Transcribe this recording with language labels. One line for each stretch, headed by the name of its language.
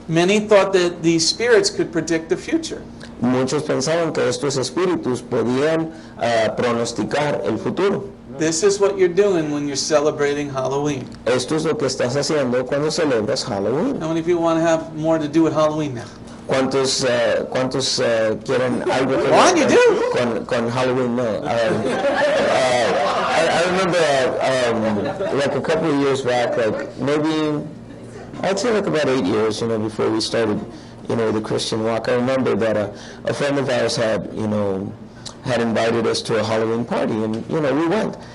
English: Many thought that these spirits could predict the future.
Spanish: Muchos pensaban que estos espíritus podían pronosticar el futuro.
English: This is what you're doing when you're celebrating Halloween.
Spanish: Esto es lo que estás haciendo cuando celebras Halloween.
English: How many people want to have more to do with Halloween now?
Spanish: ¿Cuántos quieren algo que
English: Go on, you do.
Spanish: con Halloween? No.
English: I remember like a couple of years back, like maybe I'd say like about 8 years, before we started, the Christian walk. I remember that a friend of ours had invited us to a Halloween party, and we went.